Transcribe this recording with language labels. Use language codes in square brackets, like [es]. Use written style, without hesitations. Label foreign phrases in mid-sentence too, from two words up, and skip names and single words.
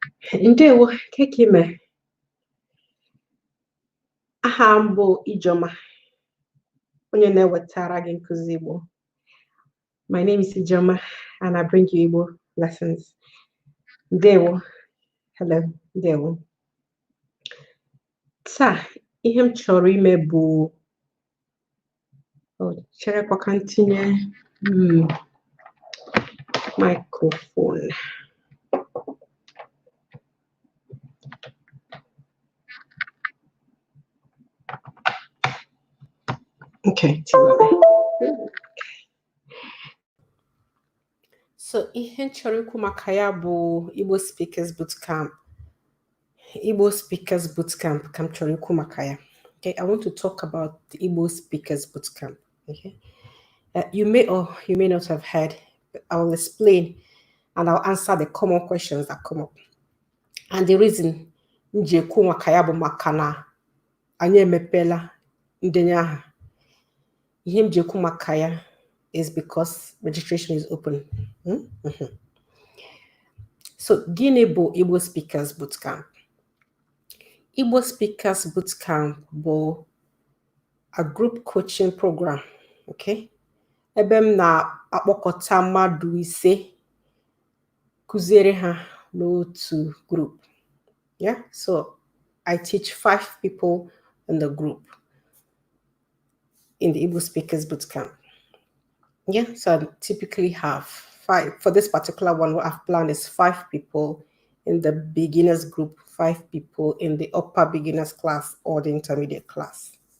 [ig] Ndewo kekime. Aha m bụ Ijoma, onye na-ewetara gị nkụzi Igbo. [en] My name is Ijoma and I bring you Igbo lessons. [ig] Ndewo. Hello. Ndewo. Taa, ihe m chọrọ ime bụ cherekwa ka m tinye microphone. [en] Okay. [ig] So ihe nchọrọ ikwu maka ya bụ Igbo Speakers Bootcamp. Igbo Speakers Bootcamp ka m chọrọ ikwu maka ya. [en] Okay, I want to talk about the Igbo Speakers Bootcamp. Okay, you may or you may not have heard, but I will explain and I'll answer the common questions that come up. And the reason [ig] nji ekwu maka ya bụ maka na anyị emepela ndenye aha. Ihe m ji ekwu maka ya [en] is because registration is open. So, [ig] gịnị bụ Igbo Speakers Bootcamp? [en] Igbo Speakers Bootcamp bụ a group coaching program, okay? [ig] Ebe m na-akpọkọta mmadụ ise kụziere ha n'otu group. [en] Yeah, so I teach 5 people in the group in the Igbo Speakers Bootcamp. Yeah, so I typically have 5. For this particular one, what I've planned is 5 people in the beginners group, 5 people in the upper beginners class or the intermediate class.